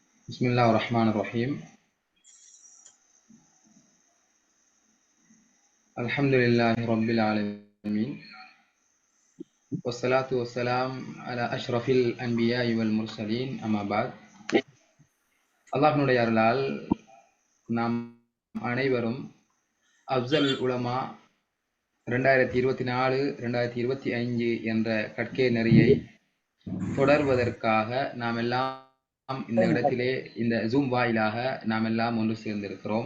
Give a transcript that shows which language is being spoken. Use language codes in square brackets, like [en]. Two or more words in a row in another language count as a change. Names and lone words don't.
[ar] بسم الله الرحمن الرحيم. الحمد لله رب العالمين والصلاة والسلام على أشرف الأنبياء والمرسلين أما بعد. [ta] அல்லாஹ்வினுடைய அருளால் நாம் அனைவரும் அஃசல் உலமா 2024 2025 என்ற கற்கை நெறியை தொடர்வதற்காக நாம் எல்லாம் இந்த இடத்திலே இந்த ஜூம் வாயிலாக நாம் எல்லாம் ஒன்று சேர்ந்திருக்கிறோம்.